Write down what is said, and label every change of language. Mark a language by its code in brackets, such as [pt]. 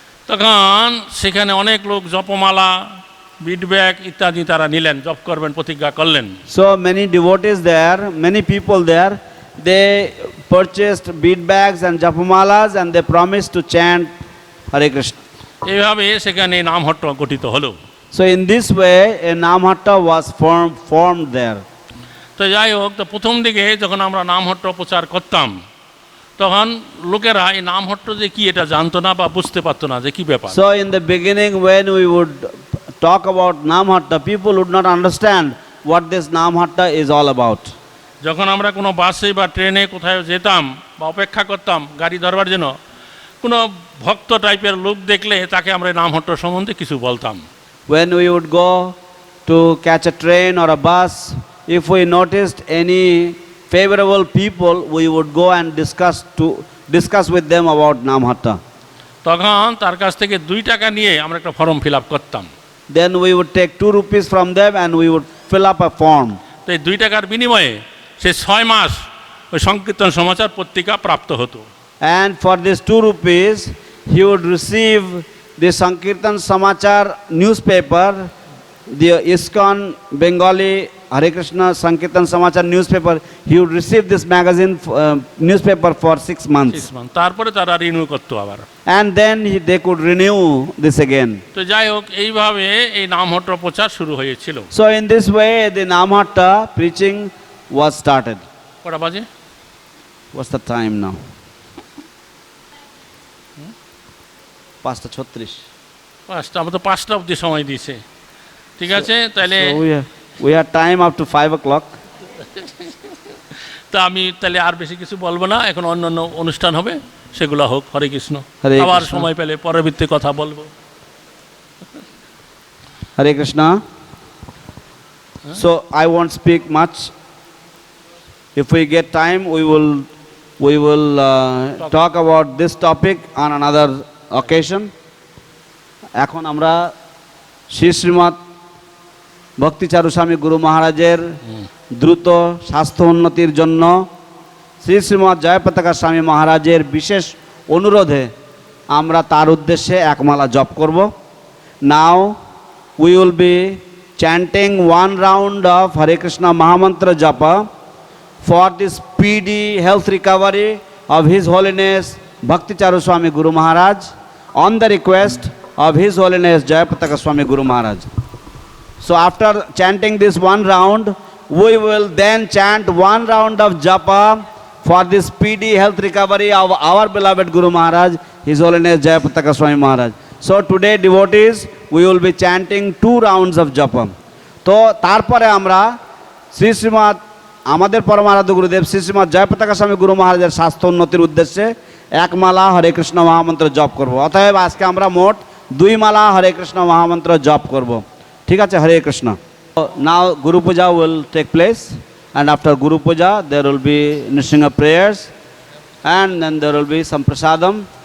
[bn] তখন সেখানে অনেক লোক জপমালা বিডব্যাগ ইত্যাদি তারা নিলেন, জপ করবেন প্রতিজ্ঞা করলেন। [en] So many devotees there, many people there, they purchased bead bags and japamalas and they promised to chant Hare Krishna. [bn] এইভাবে সেখানে নামহট্ট গঠিত হলো। [en] So in this way a namhatta was formed there. [bn] তো যাই হোক, তো প্রথম দিকে যখন আমরা নামহট্ট প্রচার করতাম তখন লোকেরা এই নামহট্ট যে কি এটা জানতো না বা বুঝতে পারতো না যে কি ব্যাপার। [en] So in the beginning when we would talk about namhatta, people would not understand what this namhatta is all about. [bn] যখন আমরা কোনো বাসে বা ট্রেনে কোথাও যেতাম বা অপেক্ষা করতাম গাড়ি ধরবার জন্য, কোনো ভক্ত টাইপের লোক দেখলে তাকে আমরা নামহট্ট সম্বন্ধে কিছু বলতাম। [en] When we would go to catch a train or a bus, if we noticed any favorable people, we would go and discuss with them about namhatta. [bn] তখন তার কাছ থেকে 2 টাকা নিয়ে আমরা একটা ফর্ম ফিল আপ করতাম। [en] Then we would take 2 rupees from them and we would fill up a form. [bn] তো এই 2 টাকার বিনিময়ে সে 6 মাস ওই সংকীর্তন সমাচার পত্রিকা প্রাপ্ত হতো। [en] And for this 2 rupees, he would receive the Sankirtan Samachar newspaper, the ISKCON Bengali Hare Krishna Sankirtan Samachar newspaper. He would receive this magazine newspaper for 6 months. [bn] তারপরে তারা রিনিউ করতো আবার। [en] And then they could renew this again. [bn] তো যাই হোক, এইভাবে এই নামহট্ট প্রচার শুরু হয়েছিল। [en] So in this way the Namhatta preaching was started. [bn] কটা বাজে? [en] What's the time now? 5:36. [bn] 5টা, আমরা তো 5টা অবধি সময় দিয়েছে। ঠিক আছে, তাহলে [en] So we have time up to 5 o'clock. [bn] তা আমি তাহলে আর বেশি কিছু বলবো না, এখন অন্যান্য অনুষ্ঠান হবে সেগুলো হোক। হরে কৃষ্ণ। হরে আবার কৃষ্ণ। সময় পেলে পরবর্তী কথা বলবো। [en] Hare Krishna. So I won't speak much. If we get time, we will talk about this topic on another occasion. [bn] এখন আমরা শ্রী শ্রীমৎ ভক্তিচারু স্বামী গুরু মহারাজের দ্রুত স্বাস্থ্য উন্নতির জন্য শ্রী শ্রীমৎ জয়পতাকা স্বামী মহারাজের বিশেষ অনুরোধে আমরা তার উদ্দেশ্যে একমালা জপ করব। [en] Now we will be chanting one round of Hare Krishna Mahamantra Japa for the speedy health recovery of His Holiness Bhakticharu Swami Guru Maharaj on the request of His Holiness Jayapataka Swami Guru Maharaj. So after chanting this one round, we will then chant one round of Japa for the speedy health recovery of our beloved Guru Maharaj, His Holiness Jayapataka Swami Maharaj. So today devotees, we will be chanting 2 rounds of Japa. [bn] তো তারপরে আমরা শ্রী শ্রীমৎ আমাদের পরমারাধ্য গুরুদেব শ্রী শ্রীমৎ জয়পতাকা স্বামী গুরু মহারাজের স্বাস্থ্য উন্নতির উদ্দেশ্যে এক মালা হরে কৃষ্ণ মহামন্ত্র জপ করব। অতএব আজকে আমরা মোট 2 মালা হরে কৃষ্ণ মহামন্ত্র জপ করব। ঠিক আছে, হরে কৃষ্ণ। [en] Now Guru Puja will take place, and after Guru Puja there will be initiation of prayers, and then there will be some prasadam.